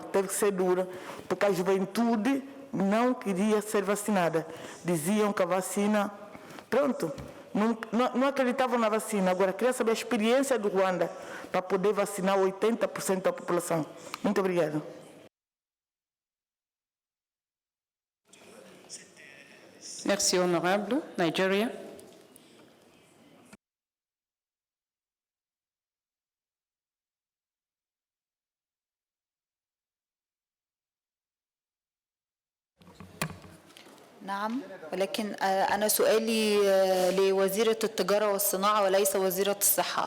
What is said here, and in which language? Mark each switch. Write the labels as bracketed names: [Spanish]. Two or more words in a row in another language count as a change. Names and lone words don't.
[Portuguese] Teve que ser dura, porque a juventude não queria ser vacinada. Diziam que a vacina... Pronto, não acreditavam na vacina. Agora, queria saber a experiência do Rwanda para poder vacinar 80% da população. Muito obrigada. [French] Merci, honorable. Nigeria. [Arabic] نعم، ولكن أنا سؤالي لوزيرة التجارة والصناعة وليس وزيرة الصحة.